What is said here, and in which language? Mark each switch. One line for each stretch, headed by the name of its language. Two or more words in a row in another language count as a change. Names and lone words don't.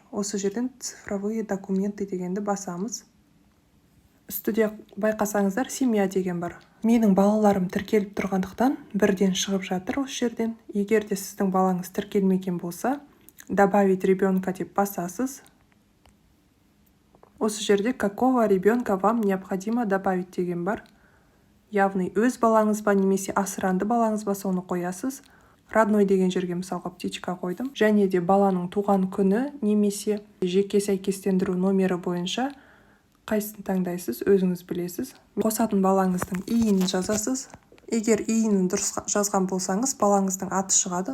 Kazakh: Осы жерден
Russian: цифровые документы
Kazakh: дегенді басамыз. Үстіде байқасаңыздар семья деген бар. Менің балаларым тіркеліп тұрғандықтан бірден шығып жатыр осы жерден. Егер де сіздің балаңыз тіркелмеген болса,
Russian: добавить ребенка
Kazakh: деп басасыз. Осы жерде
Russian: какого ребенка вам необходимо добавить
Kazakh: деген бар. Яғни өз балаңыз ба немесе асыранды балаңыз ба соны қоясыз. Родной деген жерге мысалға птичка қойдым. Және де баланың туған күні немесе жеке сәйкестендіру номері бойынша қайсысын таңдайсыз, өзіңіз білесіз. Қосатын балаңыздың иінін жазасыз. Егер иінін дұрыс жазған болсаңыз, балаңыздың аты шығады.